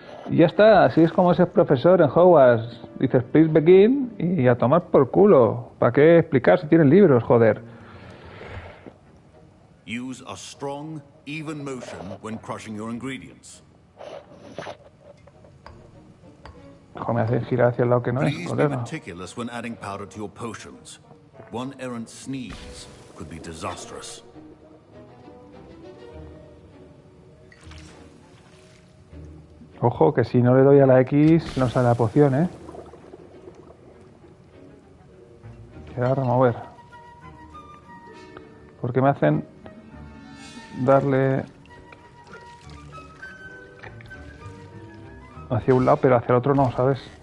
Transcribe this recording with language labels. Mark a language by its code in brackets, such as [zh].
[es] Y ya está, así es como es el profesor en Hogwarts. Dices, [en] please begin [es] y a tomar por culo. ¿Para qué explicar si tienen libros, joder? [en] Use a strong, even motion when crushing your ingredients. [es] Me hace girar hacia el lado que no es, [en] Please be meticulous when adding powder to your potions. One errant sneeze could be disastrous. [es] Ojo, que si no le doy a la X no sale la poción, ¿eh? Queda remover. Porque me hacen darle hacia un lado, pero hacia el otro no, ¿sabes?